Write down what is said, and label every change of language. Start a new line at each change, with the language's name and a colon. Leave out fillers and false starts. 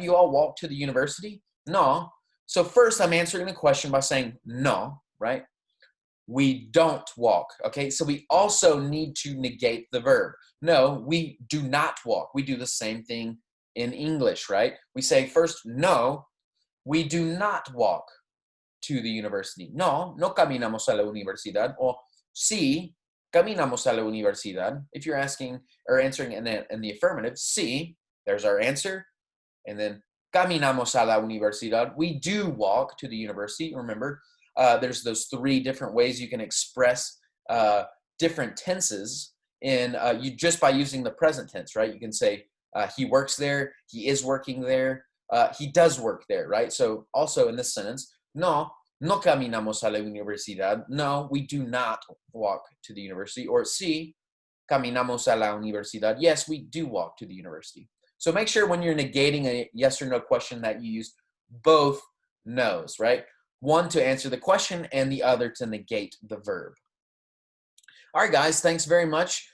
English: You all walk to the university? No. So first, I'm answering the question by saying no, right? We don't walk, okay? So we also need to negate the verb. No, we do not walk. We do the same thing in English, right? We say first, no, we do not walk to the university.
Spanish: No, no caminamos a la universidad. Or sí, caminamos a la universidad.
English: If you're asking or answering in the affirmative, sí, there's our answer.
Spanish: And then caminamos a la universidad.
English: We do walk to the university. Remember, there's those three different ways you can express different tenses in you just by using the present tense, right? You can say he works there, he is working there, he does work there, right? So also in this sentence,
Spanish: no, no caminamos a la universidad.
English: No, we do not walk to the university.
Spanish: Or sí, caminamos a la universidad.
English: Yes, we do walk to the university. So make sure when you're negating a yes or no question that you use both no's, right? One to answer the question and the other to negate the verb. All right, guys, thanks very much.